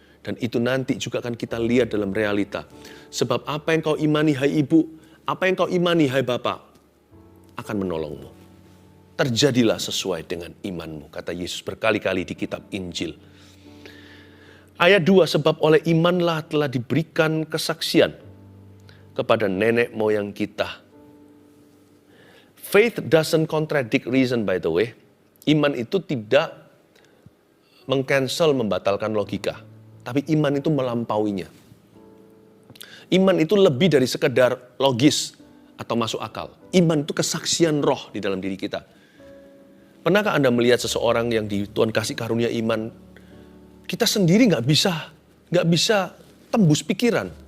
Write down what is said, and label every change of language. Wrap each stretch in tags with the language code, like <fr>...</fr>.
<id>Dan itu nanti juga akan kita lihat dalam realita. Sebab apa yang kau imani hai ibu, apa yang kau imani hai bapak, akan menolongmu. Terjadilah sesuai dengan imanmu, kata Yesus berkali-kali di kitab Injil. Ayat 2, sebab oleh imanlah telah diberikan kesaksian kepada nenek moyang kita.</id> <en>Faith doesn't contradict reason, by the way.</en> <id>Iman itu tidak membatalkan logika. Tapi iman itu melampauinya. Iman itu lebih dari sekedar logis atau masuk akal. Iman itu kesaksian roh di dalam diri kita. Pernahkah Anda melihat seseorang yang di Tuhan kasih karunia iman, kita sendiri nggak bisa tembus pikiran.</id>